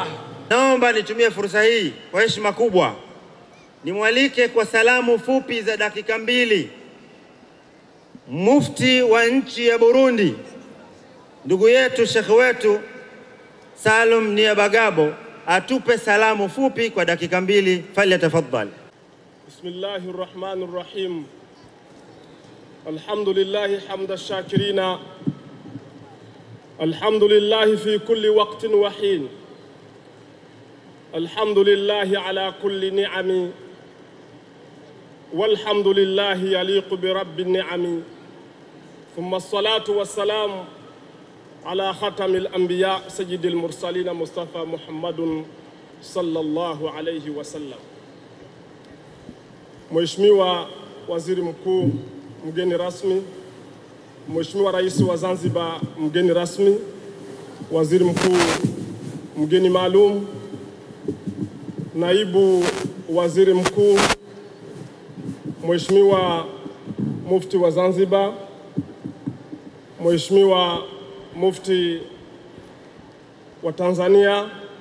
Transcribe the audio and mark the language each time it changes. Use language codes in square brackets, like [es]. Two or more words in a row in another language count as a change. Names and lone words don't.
[sw] Naomba nitumie fursa hii kwa heshima kubwa nimwalike kwa salamu fupi za dakika 2 mufti wa nchi ya Burundi, ndugu yetu, shekhi wetu Salum Niabagabo, atupe salamu fupi kwa dakika 2. [ar] Falyatafaddal. بسم الله الرحمن الرحيم. الحمد لله حمد الشاكرين. الحمد لله في كل وقت وحين. الحمد لله على كل نعم. والحمد لله يليق برب النعم. ثم الصلاة والسلام على خاتم الأنبياء سيد المرسلين مصطفى محمد صلى الله عليه وسلم. [sw] Mheshimiwa Waziri Mkuu mgeni rasmi, Mheshimiwa Rais wa Zanzibar mgeni rasmi, Waziri Mkuu mgeni maalum, Naibu Waziri Mkuu, Mheshimiwa Mufti wa Zanzibar, Mheshimiwa Mufti wa Tanzania,